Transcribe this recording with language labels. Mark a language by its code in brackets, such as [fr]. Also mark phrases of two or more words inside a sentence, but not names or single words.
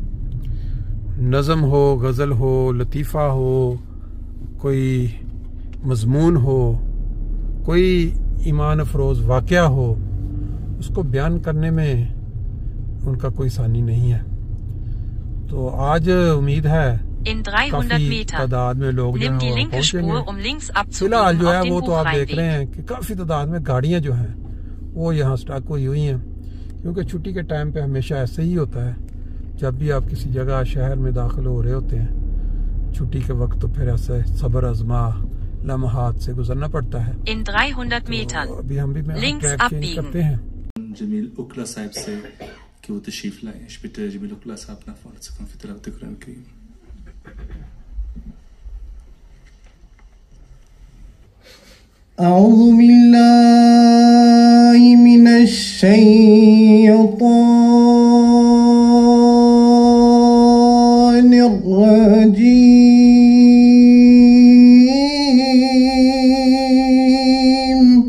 [ur] نظم ہو، غزل ہو، لطیفہ ہو، کوئی مضمون ہو، کوئی ایمان افروز واقعہ ہو، اس کو بیان کرنے میں ان کا کوئی ثانی نہیں ہے. تو آج امید ہے [de] In 300 Metern. [ur] تعداد میں لوگ [de] Nimm die [ur] جو [de] linke Spur, [ur] پہنچیں گے. [de] um links [ur] فی الحال abzubiegen جو ہے [de] auf den [ur] وہ تو آپ دیکھ رہے Hochrheinweg. ہیں کہ کافی تعداد میں گاڑیاں جو ہیں وہ یہاں اسٹاک ہوئی ہوئی ہیں، کیونکہ چھٹی کے ٹائم پہ ہمیشہ ایسے ہی ہوتا ہے. جب بھی آپ کسی جگہ شہر میں داخل ہو رہے ہوتے ہیں چھٹی کے وقت، تو پھر ایسے صبر آزما لمحات سے گزرنا پڑتا ہے. [de] In 300 Metern. [ur] تو ابھی ہم بھی Links [en] track change [ur] abbiegen. کرتے ہیں. جمیل عقلہ صاحب سے کہ وہ تشریف لائے. [de] Ich bitte जमील उकला साहब nach vorne zu kommen für [ar] تلاوة القرآن الكريم. أعوذ بالله من الشيطان الرجيم.